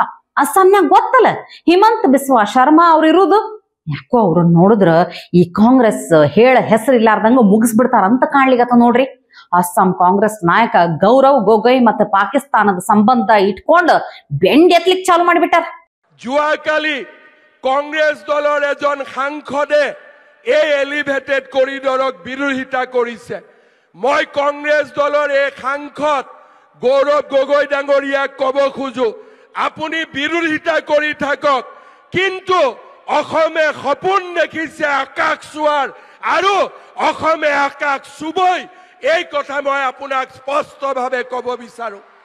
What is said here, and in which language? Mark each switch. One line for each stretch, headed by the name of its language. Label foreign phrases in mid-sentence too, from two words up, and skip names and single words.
Kannada: ಅಸ್ಸಾಂನ್ಯಾಗ ಗೊತ್ತಲ್ಲ ಹಿಮಂತ್ ಬಿಸ್ವಾ ಶರ್ಮಾ ಅವ್ರು ಇರುವುದು. ಯಾಕೋ ಅವ್ರನ್ನ ನೋಡಿದ್ರ ಈ ಕಾಂಗ್ರೆಸ್ ಹೇಳ ಹೆಸರಿಲ್ಲಾರ್ದಂಗ ಮುಗಿಸ್ಬಿಡ್ತಾರ ಅಂತ ಕಾಣ್ಲಿಗತ್ತ ನೋಡ್ರಿ. ಅಸ್ಸಾಂ ಕಾಂಗ್ರೆಸ್ ನಾಯಕ ಗೌರವ್ ಗೊಗೊಯ್ ಮತ್ತೆ ಪಾಕಿಸ್ತಾನದ ಸಂಬಂಧ ಇಟ್ಕೊಂಡು ಬೆಂಡ್ ಎತ್ಲಿಕ್ ಚಾಲು ಮಾಡಿಬಿಟ್ಟಾರ.
Assamese: যোৱাকালি কংগ্ৰেছ দলৰ এজন সাংসদে এই
English: elevated corridor
Assamese: বিৰোধিতা কৰিছে। মই কংগ্ৰেছ দলৰ এই সাংসদ গৌৰৱ গগৈ ডাঙৰীয়াক ক'ব খোজো, আপুনি বিৰোধিতা কৰি থাকক, কিন্তু অসমে সপোন দেখিছে আকাশ চোৱাৰ, আৰু অসমে আকাশ চুবই, এই কথা মই আপোনাক স্পষ্টভাৱে ক'ব বিচাৰো।